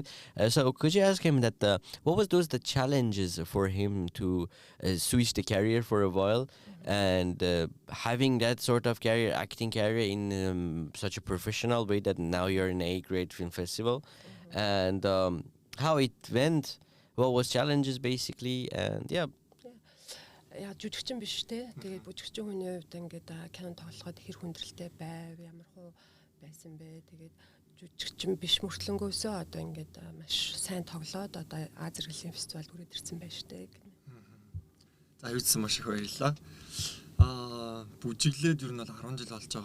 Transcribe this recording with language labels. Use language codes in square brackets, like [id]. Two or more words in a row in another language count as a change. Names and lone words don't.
[en] So could you ask him that what was the challenges for him to switch the career for a while? And having that sort of career, acting career in such a professional way that now you're in a great film festival, and how it went, what was challenges basically, and yeah. [mn] Яа жүжигчин биш те. Тэгээд бүжигчин хүний хувьд ингээд кино тоглоход хэр хүндрэлтэй байв, ямар хуу байсан бэ. Тэгээд жүжигчин биш мөртлөнгөөсөө одоо ингээд маш сайн тоглоод одоо Аз зэрэглэлийн фестивалд хүрээд ирсэн байж тээ. За юудсан маш их баярлалаа. Бүжиглээд ер нь бол 10 жил болж байгаа.